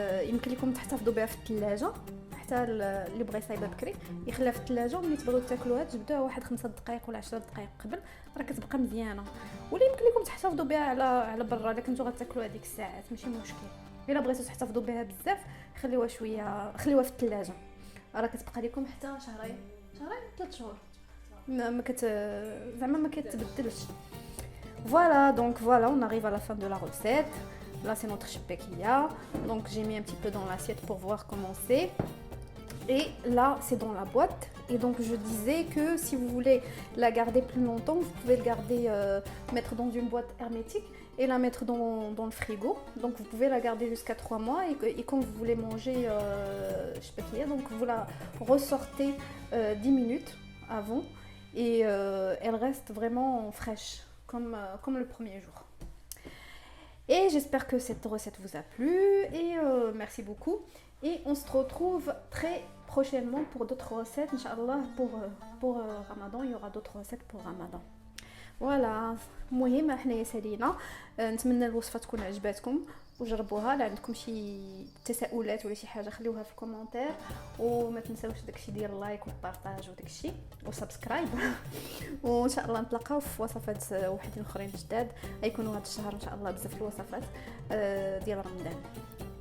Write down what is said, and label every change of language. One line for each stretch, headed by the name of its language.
Arabic: يمكن لكم تحتفظوا بها في الثلاجه حتى اللي بغى يصايبها بكري يخليها في الثلاجه، وملي تبغيو تاكلوها تجبدوها واحد 5 دقائق ولا 10 دقائق قبل راه كتبقى مزيانه. ولا يمكن لكم تحتفظوا بها على برا الا كنتو غتاكلوا هذيك الساعات، ماشي مشكل. الا بغيتوا تحتفظوا بها بزاف خليوها شويه، خليوها في الثلاجه راه كتبقى لكم حتى شهرين. شهرين 3 شهور ما كت زعما ما كتبدلش.
French: Voilà, donc voilà, on arrive à la fin de la recette. Là, c'est notre chipekilla. Donc, j'ai mis un petit peu dans l'assiette pour voir comment c'est. Et là, c'est dans la boîte. Et donc, je disais que si vous voulez la garder plus longtemps, vous pouvez le garder, mettre dans une boîte hermétique et la mettre dans le frigo. Donc, vous pouvez la garder jusqu'à 3 mois. Et quand vous voulez manger chipekilla, donc vous la ressortez 10 minutes avant. Et elle reste vraiment fraîche. Comme le premier jour. Et j'espère que cette recette vous a plu et merci beaucoup. Et on se retrouve très prochainement pour d'autres recettes. Inch'Allah, pour Ramadan, il y aura d'autres recettes pour Ramadan.
Arabic: Voilà. المهم احنا سالينا. نتمنى الوصفه تكون عجباتكم وجربوها. لا عندكم شي تساؤلات ولا شي حاجه خليوها في الكومنتير وما تنساوش داكشي ديال اللايك والبارطاج وداكشي وسبسكرايب. وان شاء الله نتلاقاو في وصفات وحدين اخرين جداد غيكونوا هذا الشهر ان شاء الله بزاف الوصفات ديال رمضان.